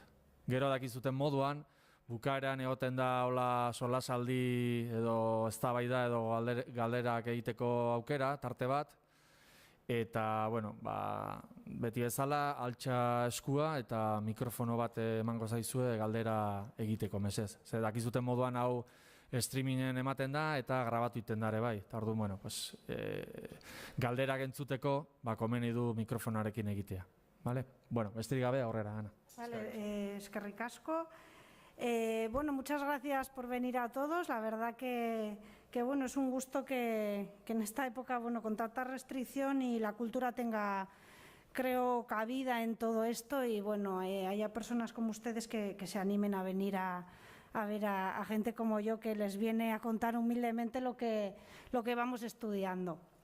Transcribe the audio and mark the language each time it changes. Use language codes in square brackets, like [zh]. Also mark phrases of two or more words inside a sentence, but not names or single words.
[eu] Gero dakizuten moduan, bukaeran egoten da hola solasaldi edo eztabaida edo galderak egiteko aukera, tarte bat, eta, bueno, beti bezala, altxa eskua eta mikrofono bat emango zaizue galdera egiteko mesez. Zer, dakizuten moduan hau streamingen ematen da eta grabatu iten dare bai. Eta orduan, bueno, galderak entzuteko, komeni du mikrofonarekin egitea. Bueno, besterik gabe aurrera, Ana. Eskerrik asko. Bueno, [es] muchas gracias por venir a todos. La verdad que bueno, es un gusto que en esta época, bueno, con tanta restricción y la cultura tenga, creo, cabida en todo esto y bueno, haya personas como ustedes que se animen a venir a ver a gente como yo que les viene a contar humildemente lo que vamos estudiando.